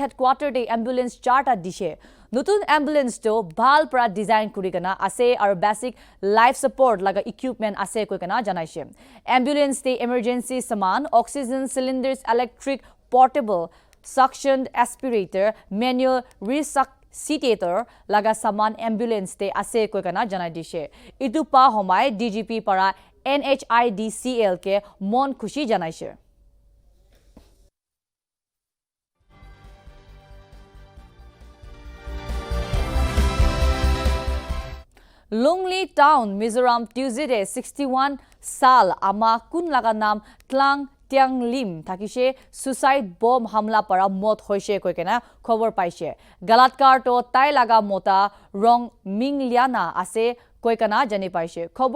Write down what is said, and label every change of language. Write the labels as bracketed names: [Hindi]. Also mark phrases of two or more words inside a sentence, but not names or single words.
[Naga Pidgin] Headquarter de ambulance charta dishe nutun ambulance to bhal para design kurigana ase aru [English] basic life support [Naga Pidgin] laga equipment ase koikana janaise ambulance te emergency saman [English] oxygen cylinders electric portable suction aspirator manual resuscitator [Naga Pidgin] laga saman ambulance te ase koikana janai dishe itu pa homai DGP para NHIDCL ke mon khushi janaise Lungli Town Mizoram Tuesday 61 sal ama kun laga nam Tlang Tiang Lim thakise [English] suicide bomb [Naga Pidgin] hamla para mot hoise koikena khobor paise galatkar to tai laga mota rong mingliana ase koikana jani paise khobor